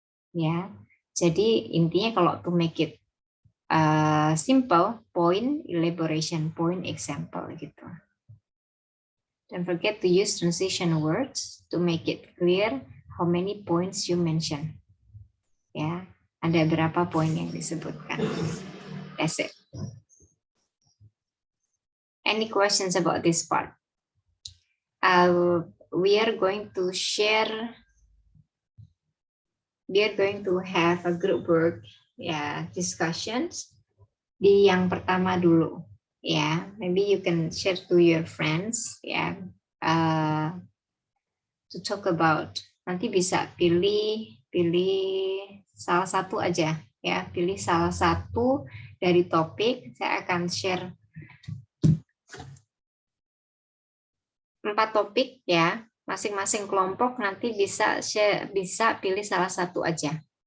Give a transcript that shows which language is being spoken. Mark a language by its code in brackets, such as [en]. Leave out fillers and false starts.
[id] Ya, jadi intinya kalau [en] to make it simple, point, elaboration, point, example gitu. Don't forget to use transition words to make it clear how many points you mention. [id] Ya, ada berapa poin yang disebutkan. [en] That's it. Any questions about this part? We are going to share. We are going to have a group work, ya, discussions. [id] Di yang pertama dulu, [en] ya. Maybe you can share to your friends, ya, to talk about. [id] Nanti bisa pilih salah satu aja, ya. Pilih salah satu dari topik. Saya akan share 4 topik, ya. Masing-masing kelompok nanti bisa pilih salah satu aja.